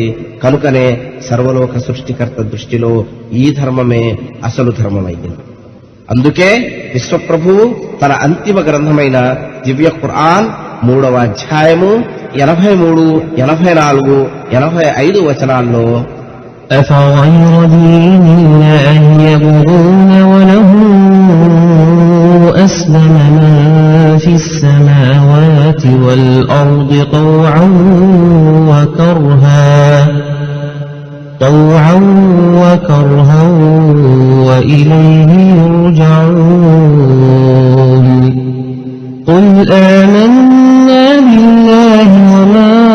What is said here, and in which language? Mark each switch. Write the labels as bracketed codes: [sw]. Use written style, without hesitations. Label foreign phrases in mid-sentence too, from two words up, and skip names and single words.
[te] కనుకనే సర్వలోక సృష్టికర్త దృష్టిలో ఈ ధర్మమే అసలు ధర్మమైంది. అందుకే విశ్వప్రభువు తన అంతిమ గ్రంథమైన దివ్య ఖురాన్ 3వ అధ్యాయము 83, 84, 85 వచనాల్లో [ar] أفغير دين الله يبغون وله أسلم من في السماوات والأرض طوعا وكرها وإليه يرجعون قل آمنا بالله وما